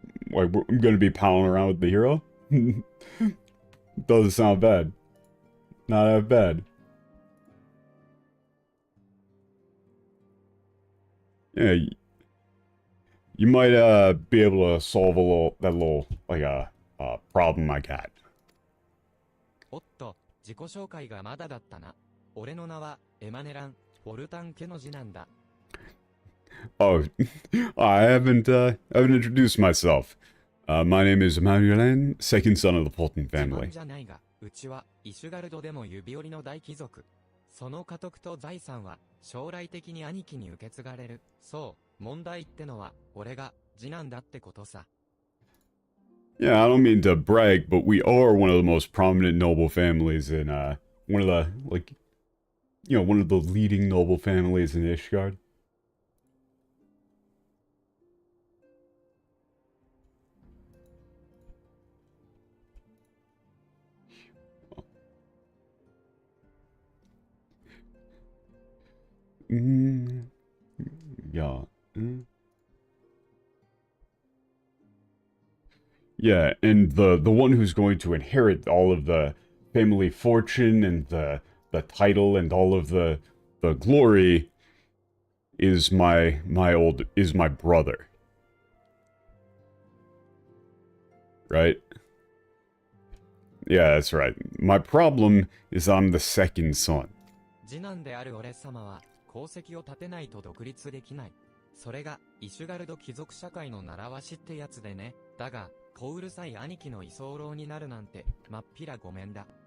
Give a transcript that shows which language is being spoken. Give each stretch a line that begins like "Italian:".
English: Like, I'm gonna be palling around with the hero. Doesn't sound bad. Not that bad. Yeah, you might be able to solve that little like problem I got.
Japanese: おっと、自己紹介がまだだったな。俺の名はエマネラン・ウォルタン家の次男だ。
English: Oh, I haven't introduced myself. My name is Emmanuelin, second son of the Fulton
Japanese: 自慢
English: family.
Japanese: じゃないが、うちはイシュガルドでも指折りの大貴族。その家督と財産は将来的に兄貴に受け継がれる。そう、問題ってのは俺が次男だってことさ。
English: Yeah, I don't mean to brag, but we are one of the most prominent noble families in one of the one of the leading noble families in Ishgard. Yeah. Yeah, and the one who's going to inherit all of the family fortune and the title and all of the glory is my brother. Right? Yeah, that's right. My problem is I'm the second son.
Japanese: 次男である俺様は功績を立てないと独立できない。それがイシュガルド貴族社会の習わしってやつでね。だが、小うるさい兄貴の居候になるなんて、まっぴらごめんだ。